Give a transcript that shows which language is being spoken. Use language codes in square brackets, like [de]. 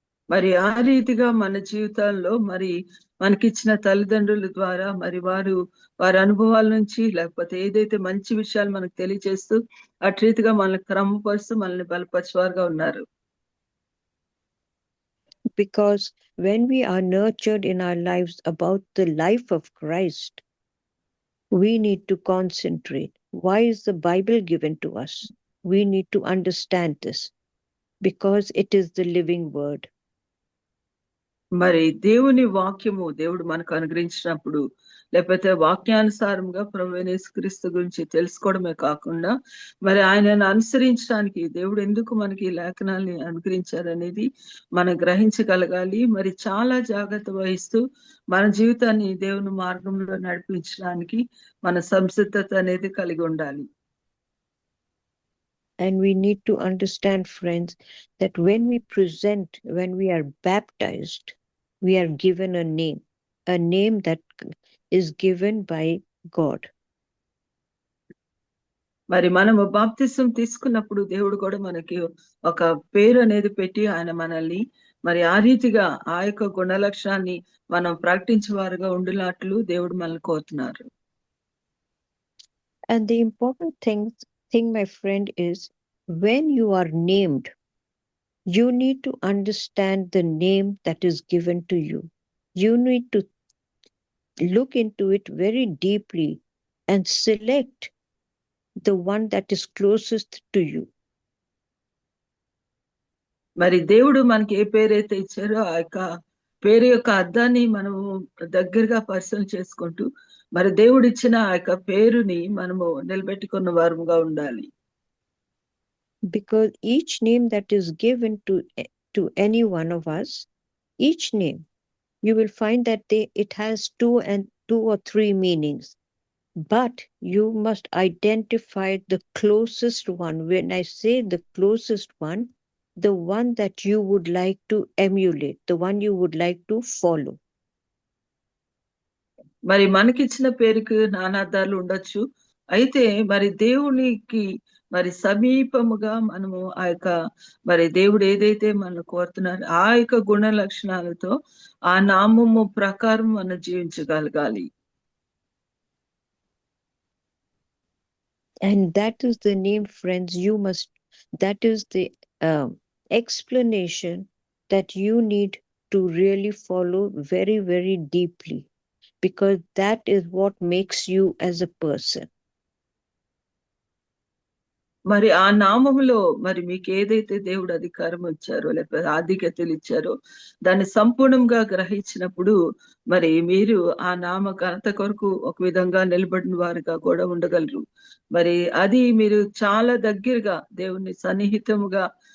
[te] మరి ఆ రీతిగా మన జీవితాల్లో మరి మనకిచ్చిన తల్లిదండ్రుల ద్వారా మరి వారి అనుభవాల నుంచి, లేకపోతే ఏదైతే మంచి విషయాలు మనకు తెలియజేస్తూ అటు రీతిగా మనల్ని క్రమపరుస్తూ మనల్ని బలపరిచేవారుగా ఉన్నారు. [en] Because when we are nurtured in our lives about the life of Christ, we need to concentrate. Why is the Bible given to us? We need to understand this because it is the living word. [te] మరి దేవుని వాక్యము దేవుడు మనకు అనుగ్రహించినప్పుడు, లేకపోతే వాక్యానుసారంగా ప్రభువైన యేసుక్రీస్తు గురించి తెలుసుకోవడమే కాకుండా మరి ఆయనను అనుసరించడానికి దేవుడు ఎందుకు మనకి లేఖనాల్ని అనుగ్రహించారనేది మనం గ్రహించగలగాలి. మరి చాలా జాగ్రత్త వహిస్తూ మన జీవితాన్ని దేవుని మార్గంలో నడిపించడానికి మన సంసిద్ధత అనేది కలిగి ఉండాలి. [en] And we need to understand, friends, that when we are baptized, we are given a name that is given by God. [te] మరి మనము బాప్తిసం తీసుకున్నప్పుడు దేవుడు కూడా మనకి ఒక పేరు అనేది పెట్టి ఆయన మనల్ని మరి ఆ రీతిగా ఆ యొక్క గుణ లక్షణాన్ని మనం ప్రకటించేవారుగా ఉండినట్లు దేవుడు మనల్ని కోరుతున్నారు. [en] And the important thing, my friend, is when you are named, you need to understand the name that is given to you. You need to look into it very deeply and select the one that is closest to you. [te] మరి దేవుడు మనకి ఏ పేరైతే ఇచ్చారో ఆ యొక్క పేరు యొక్క అర్థాన్ని మనము దగ్గరగా పరిశీలన చేసుకుంటూ మరి దేవుడు ఇచ్చిన ఆ యొక్క పేరుని మనము నిలబెట్టుకున్న వారుగా ఉండాలి. [en] Because each name that is given to any one of us, each name, you will find that it has two or three meanings. But you must identify the closest one. When I say the closest one, the one that you would like to emulate, the one you would like to follow. [te] మరి మనకిచ్చిన పేరుకి నానార్థాలు ఉండొచ్చు. అయితే మరి దేవునికి మరి సమీపముగా మనము ఆ యొక్క మరి దేవుడు ఏదైతే మనం కోరుతున్నారు ఆ యొక్క గుణ లక్షణాలతో ఆ నామము ప్రకారం మనం జీవించగలగాలి. [en] And that is the name, friends, that is the explanation that you need to really follow very, very deeply, because that is what makes you as a person. [te] మరి ఆ నామములో మరి మీకు ఏదైతే దేవుడు అధికారం ఇచ్చారో లేకపోతే ఆధిక్యతలు ఇచ్చారో దాన్ని సంపూర్ణంగా గ్రహించినప్పుడు మరి మీరు ఆ నామ ఘనత కొరకు ఒక విధంగా నిలబడిన వారుగా కూడా ఉండగలరు. మరి అది మీరు చాలా దగ్గరగా దేవుని సన్నిహితముగా